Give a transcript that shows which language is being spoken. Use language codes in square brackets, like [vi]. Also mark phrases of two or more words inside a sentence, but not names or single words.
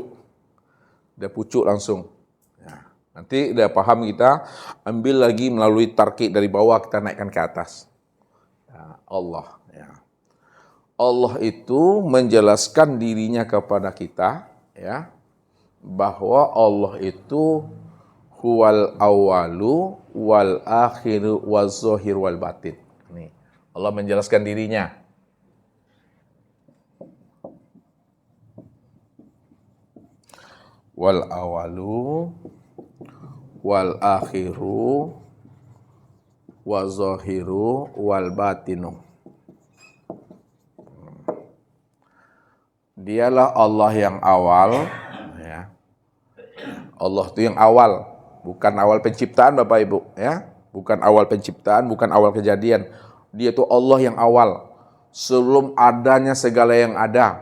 [id] Dari pucuk langsung. Ya. Nanti udah paham kita, ambil lagi melalui tarki dari bawah, kita naikkan ke atas. Ya, Allah. Ya. Allah itu menjelaskan dirinya kepada kita, ya, bahwa Allah itu [ar] هو الأول والآخر والظاهر والباطن. [id] Nih, Allah menjelaskan dirinya. [ar] والأول والآخر والظاهر والباطن. [id] Dialah Allah yang awal, ya. Allah itu yang awal, bukan awal penciptaan Bapak Ibu, ya. Bukan awal penciptaan, bukan awal kejadian. Dia itu Allah yang awal, sebelum adanya segala yang ada.